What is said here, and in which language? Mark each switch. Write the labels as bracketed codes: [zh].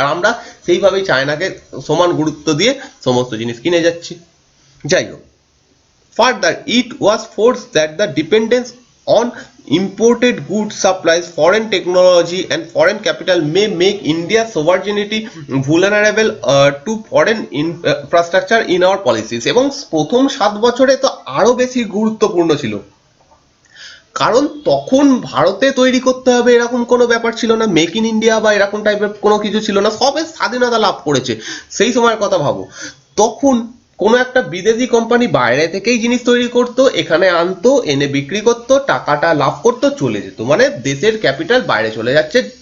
[bn] আর আমরা সেইভাবেই চায়নাকে সমান গুরুত্ব দিয়ে সমস্ত জিনিস কিনে যাচ্ছি। যাই হোক, [en] further, it was forced that the dependence on imported goods supplies, foreign technology and foreign capital may make India's sovereignty vulnerable to foreign infrastructure in our policies। [bn] এবং প্রথম 7 বছরে তো আরো বেশি গুরুত্বপূর্ণ ছিল, কারণ তখন ভারতে তৈরি করতে হবে এরকম কোনো ব্যাপার ছিল না, মেক ইন ইন্ডিয়া বা এরকম টাইপের কোনো কিছু ছিল না, সবে স্বাধীনতা লাভ করেছে। সেই সময়ের কথা ভাবো, তখন কোনো একটা বিদেশি কোম্পানি বাইরে থেকেই জিনিস তৈরি করতো, এখানে আনতো, এনে বিক্রি করতো, টাকাটা লাভ করতো, চলে যেত, মানে দেশের ক্যাপিটাল বাইরে চলে যাচ্ছে।